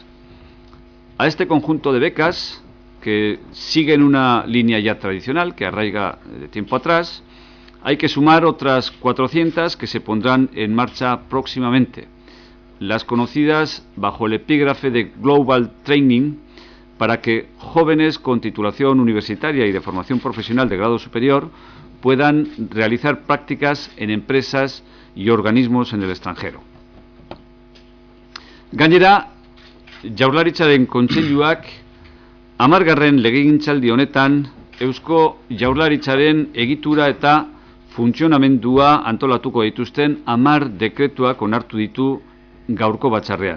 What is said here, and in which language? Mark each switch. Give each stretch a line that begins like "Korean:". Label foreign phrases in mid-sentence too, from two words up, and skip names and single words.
Spanish: A este conjunto de becas, que siguen una línea ya tradicional que arraiga de tiempo atrás, hay que sumar otras 400 que se pondrán en marcha próximamente. Las conocidas bajo el epígrafe de Global Training, para que jóvenes con titulación universitaria y de formación profesional de grado superior puedan realizar prácticas en empresas y organismos en el extranjero.
Basque: Gainera, Jaurlaritzaren Kontseiluak 10. legegintzaldi honetan Eusko Jaurlaritzaren egitura eta funtzionamendua antolatuko dituzten 10 dekretuak onartu ditu gaurko batzarrean.